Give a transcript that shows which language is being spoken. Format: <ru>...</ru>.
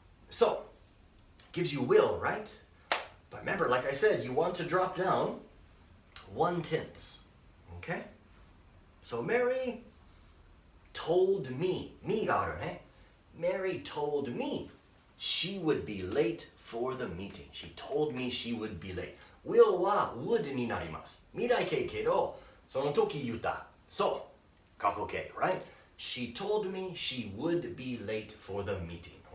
<en>So, gives you will, right? But remember, like I said, you want to drop down 1 tense. Okay? So Mary told me. Me</en> <ja>があるね.</ja> <en>Mary told me she would be late for the meeting. She told me she would be late.</en> <ja>Will は would になります。未来形けど、その時言った。そう。過去形,</ja> <en>right? She told me she would be late for the meeting.</en>